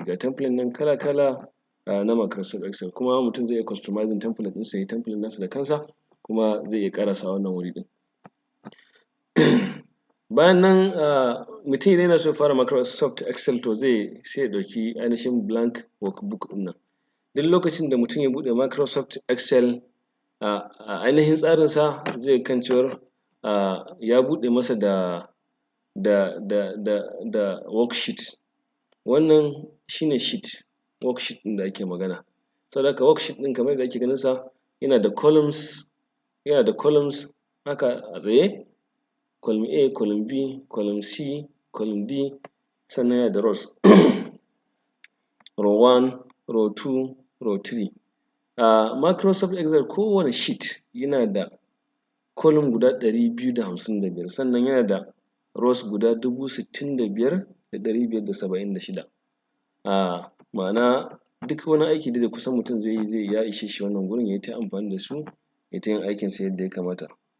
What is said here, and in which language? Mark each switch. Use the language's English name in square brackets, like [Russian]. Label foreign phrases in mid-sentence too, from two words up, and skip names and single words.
[Hausa] Ga template nan kala-kala na Microsoft Excel, kuma mutum zai iya [English] customizing template [Hausa] ɗinsa ya yi template nasa da kansa kuma zai iya ƙarasawa wannan wuri ɗin. Bayan nan mutum idan yana so ya fara Microsoft Excel to sai ya ɗauki ainihin [English] blank workbook [Hausa] ɗin nan. Duk lokacin da mutum ya buɗe Microsoft Excel a ainihin tsarinsa zai ga kan cewar ya buɗe masa da worksheet. Wannan shine sheet, worksheet ɗin da ake magana. Saboda haka worksheet ɗin kamar yadda ake ganinsa yana da columns haka a tsaye, [English] column A, column B, column C, column D, [Hausa] sannan yana da [English] rows. Row 1, row 2, row 3. [Hausa] Microsoft Excel kowane sheet yana da column guda 255 sannan yana da rows guda 65,576. Ma'ana duk wani aiki da kusan mutum zai yi ya ishe shi wannan gurin ya yi ta amfani da su ya yi ta yin aikinsa yadda ya kamata.